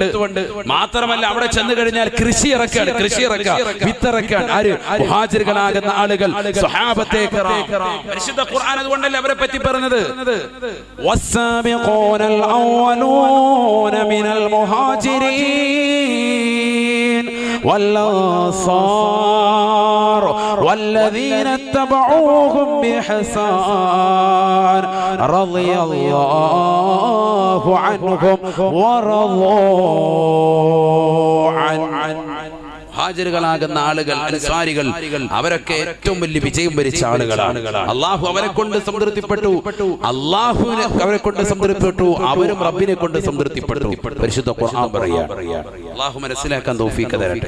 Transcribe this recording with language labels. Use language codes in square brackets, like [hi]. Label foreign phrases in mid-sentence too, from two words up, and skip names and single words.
[ml] മാത്രമല്ല അവിടെ ചെന്ന് കഴിഞ്ഞാൽ കൃഷി ഇറക്കാൻ, വിത്തിറക്കാൻ ആര്? മുഹാജിറുകളാകുന്ന ആളുകൾ, സ്വഹാബത്തെ കിറാം. പരിശുദ്ധ ഖുർആൻ അതുകൊണ്ടല്ലേ അവരെ പറ്റി പറഞ്ഞത്, [ar] والسابقون الأولون من المهاجرين والأنصار والذين اتبعوهم بإحسان رضي الله عنهم ورضوا عنه. [ml] ഹാജിറുകളാകുന്ന ആളുകൾ, അൻസാരികൾ, അവരൊക്കെ ഏറ്റവും വലിയ വിജയം വരിച്ച ആളുകളാണ്. അള്ളാഹു അവരെ കൊണ്ട് സംതൃപ്തിപ്പെട്ടു, അവരും റബ്ബിനെ കൊണ്ട് സംതൃപ്തിപ്പെട്ടു. പരിശുദ്ധ ഖുർആൻ പറയുക. അള്ളാഹു മനസ്സിലാക്കാൻ തൗഫീഖ് തരട്ടെ.